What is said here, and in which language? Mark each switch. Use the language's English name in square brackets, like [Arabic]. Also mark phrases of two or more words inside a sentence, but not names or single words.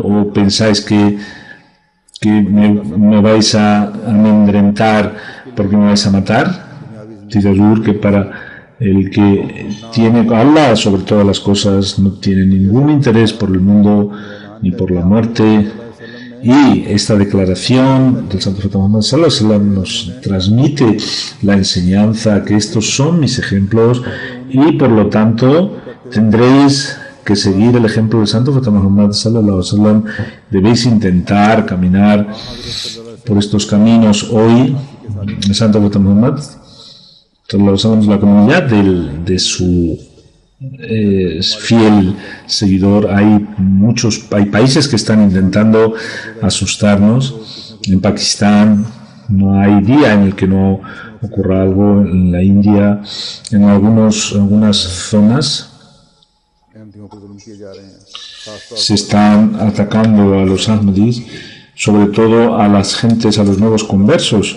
[Spanish] ¿O pensáis que me vais a amedrentar porque me vais a matar? Dice que para el que tiene a Allah sobre todas las cosas no tiene ningún interés por el mundo ni por la muerte. Y esta declaración del Santo Profeta Muhammad [Arabic] صلى الله عليه وسلم [Spanish] nos transmite la enseñanza que estos son mis ejemplos, y por lo tanto tendréis que seguir el ejemplo del Santo Profeta Muhammad [Arabic] صلى الله عليه وسلم. [Spanish] Debéis intentar caminar por estos caminos. Hoy el Santo Profeta Muhammad [Arabic] صلى الله عليه وسلم [Spanish] es la comunidad de su fiel seguidor. Hay países que están intentando asustarnos. En Pakistán no hay día en el que no ocurra algo. En la India, en algunas zonas se están atacando a los Ahmadis, sobre todo a las gentes, a los nuevos conversos.